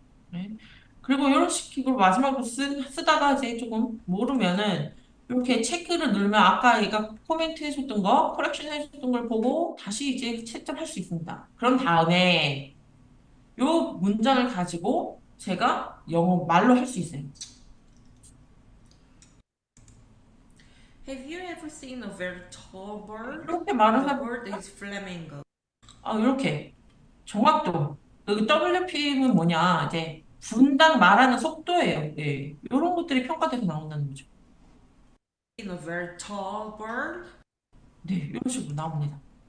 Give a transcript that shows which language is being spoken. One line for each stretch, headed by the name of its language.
Korean: 네. 그리고 이런 식으로 마지막으로 쓰다가 이제 조금 모르면은 이렇게 체크를 누르면 아까 얘가 코멘트 해줬던 거, 커렉션 해줬던 걸 보고 다시 이제 채점할 수 있습니다. 그런 다음에 요 문장을 가지고 제가 영어 말로 할 수 있어요.
English: Have you ever seen a very tall bird?
Korean: 이렇게 말을
English: The
Korean: 하고,
English: bird is flamingo.
Korean: 이렇게 정확도. 여기 WPM은 뭐냐, 이제 분당 말하는 속도예요. 네. 이런 것들이 평가돼서 나온다는 거죠.
English: In a very tall bird.
Korean: 네, 이런 식으로 나옵니다.